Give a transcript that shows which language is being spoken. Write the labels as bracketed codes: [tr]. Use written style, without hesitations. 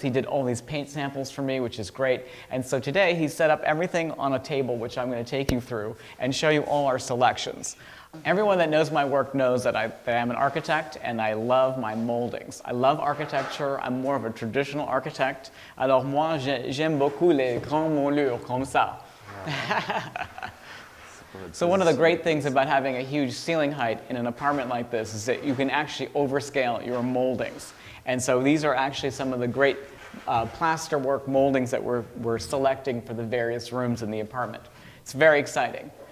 [en] He did all these paint samples for me, which is great. And so today he set up everything on a table, which I'm going to take you through and show you all our selections. Everyone that knows my work knows that I'm an architect and I love my moldings. I love architecture. I'm more of a traditional architect. [fr] Alors moi, j'aime beaucoup les grandes moulures comme ça. [en] So one of the great things about having a huge ceiling height in an apartment like this is that you can actually overscale your moldings. And so these are actually some of the great plasterwork moldings that we're selecting for the various rooms in the apartment. It's very exciting.